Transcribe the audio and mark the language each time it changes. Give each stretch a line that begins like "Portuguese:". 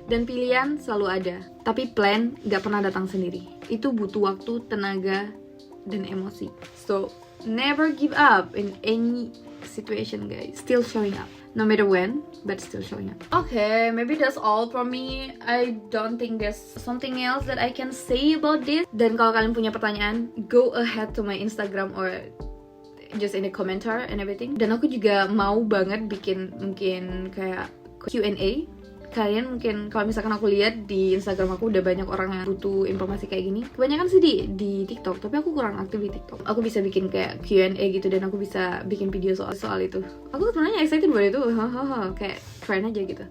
Indonesian: Dan pilihan selalu ada, tapi plan gak pernah datang sendiri. Itu butuh waktu, tenaga, dan emosi.
English: So never give up in any situation, guys. Still showing up, no matter when, but still showing up. Okay, maybe that's all from me. I don't think there's something else that I can say about this.
Indonesian: Dan kalau kalian punya pertanyaan,
English: go ahead to my Instagram or just in the commenter and everything.
Indonesian: Dan aku juga mau banget bikin mungkin kayak Q&A. Kalian mungkin kalau misalkan aku lihat di Instagram aku udah banyak orang yang butuh informasi kayak gini. Kebanyakan sih di TikTok, tapi aku kurang aktif di TikTok. Aku bisa bikin kayak Q&A gitu dan aku bisa bikin video soal itu. Aku sebenarnya excited buat itu, kayak keren aja gitu.